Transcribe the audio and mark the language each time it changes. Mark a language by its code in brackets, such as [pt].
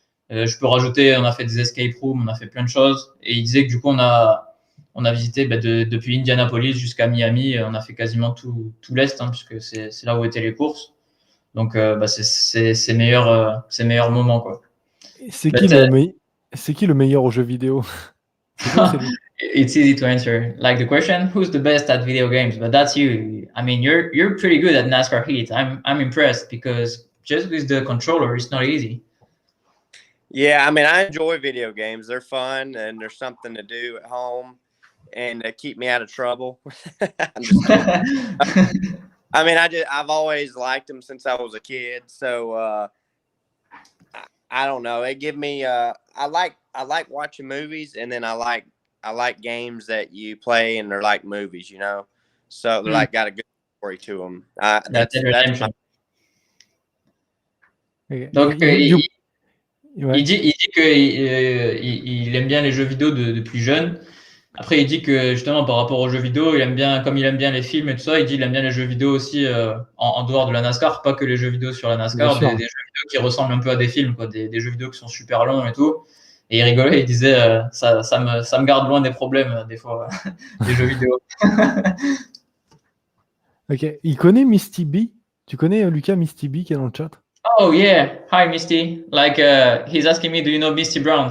[fr] Je peux rajouter, on a fait des escape rooms, on a fait plein de choses. Et il disait que du coup, on a visité depuis Indianapolis jusqu'à Miami. On a fait quasiment tout l'Est, puisque c'est là où étaient les courses. Donc, c'est ses meilleurs moments, quoi. C'est qui le meilleur aux jeux vidéo? [en] It's easy to answer. Like the question, who's the best at video games? But that's you. I mean, you're pretty good at NASCAR Heat. I'm impressed because just with the controller, it's not easy. Yeah, I mean, I enjoy video games. They're fun and there's something to do at home and keep me out of trouble. I'm just kidding. I mean, I've always liked them since I was a kid. So I don't know. They give me I like watching movies, and then I like games that you play and they're like movies, So they're like got a good story to them. That's my... [fr] Donc il dit qu'il aime bien les jeux vidéo depuis jeune. Après, il dit que justement par rapport aux jeux vidéo, comme il aime bien les films et tout ça, il dit qu'il aime bien les jeux vidéo aussi en dehors de la NASCAR, pas que les jeux vidéo sur la NASCAR, des jeux vidéo qui ressemblent un peu à des films, quoi, des jeux vidéo qui sont super longs et tout. Et il rigolait, il disait ça me garde loin des problèmes des fois, des jeux vidéo. Ok, il connaît Misty B. Tu connais Lucas Misty B qui est dans le chat? [en] Oh yeah, hi Misty. Like he's asking me, do you know Misty Brown?